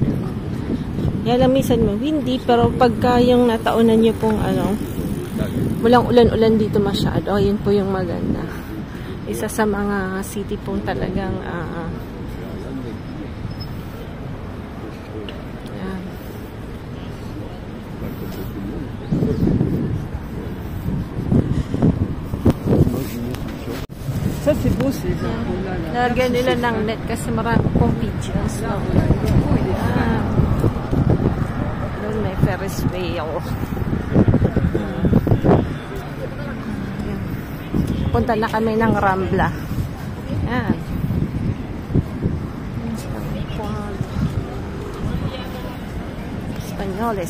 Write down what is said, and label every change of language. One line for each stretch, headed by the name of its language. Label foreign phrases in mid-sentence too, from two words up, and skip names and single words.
Filipino: Yan lang minsan windy, pero pagka yung nataunan nyo pong walang ulan-ulan dito masyado. Oh, yun po yung maganda. Isa sa mga city pong talagang yan.
French: Ça, c'est beau, c'est ça.
Filipino: Lagyan nila ng net kasi marami pong pigeons. No? Doon may
English: Ferris wheel.
Filipino: Punta na kami ng Rambla. Yan. Espanyoles.